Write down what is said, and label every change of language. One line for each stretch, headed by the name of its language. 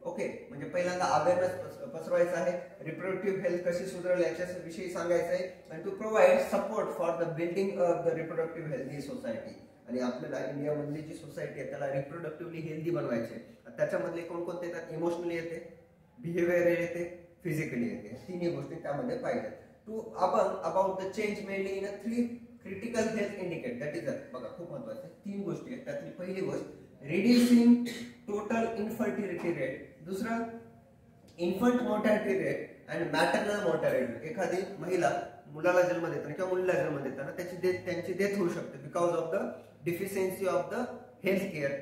Marathi: Okay, म्हणजे पहिल्यांदा awareness पसरवायचा आहे, रिप्रोडक्टिव्ह हेल्थ कशी सुधारेल याच्या विषयी सांगायचं आहे.
English: आणि to provide support for the building of the reproductive healthy society.
Marathi: आणि आपल्याला इंडियामधली जी सोसायटी आहे त्याला रिप्रोडक्टिव्हली हेल्दी बनवायची आहे. त्याच्यामधले कोणकोणते येतात? इमोशनली येते, बिहेवियर येते, फिजिकली येते. तिन्ही गोष्टी त्यामध्ये पाहिजेत.
English: To about the change mainly in 3 critical health indicator.
Marathi: That is बघा खूप महत्वाचं आहे. 3 गोष्टी आहेत. त्यातली पहिली गोष्ट
English: reducing total infertility rate,
Marathi: दुसरं
English: Infant mortality rate and maternal mortality.
Marathi: एखादी महिला मुलाला जन्म देताना किंवा मुलीला जन्म देताना त्यांची डेथ होऊ शकते
English: Because of the deficiency of the health care.